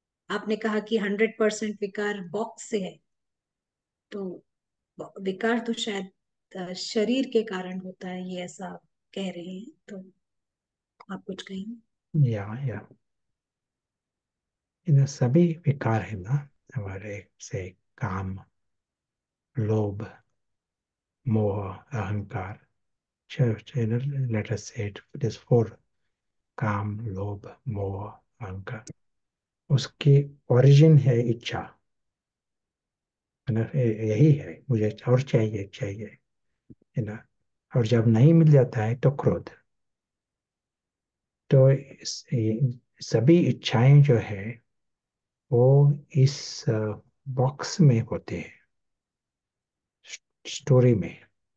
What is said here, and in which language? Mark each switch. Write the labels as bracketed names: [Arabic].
[Hindi] आपने कहा कि 100% विकार बॉक्स से है, तो विकार तो शायद शरीर के कारण होता है, ये ऐसा आप कह रहे हैं, तो आप कुछ कहेंगे? या इन सभी विकार है ना हमारे से, काम, लोभ, मोह, अहंकार। [English] Let us say it is four: काम, लोभ, मोह, अहंकार। [Hindi] उसकी ओरिजिन है इच्छा, है ना। यही है, मुझे और चाहिए चाहिए, है ना। और जब नहीं मिल जाता है तो क्रोध। तो ये सभी इच्छाएं जो है वो इस बॉक्स में होते हैं, स्टोरी में।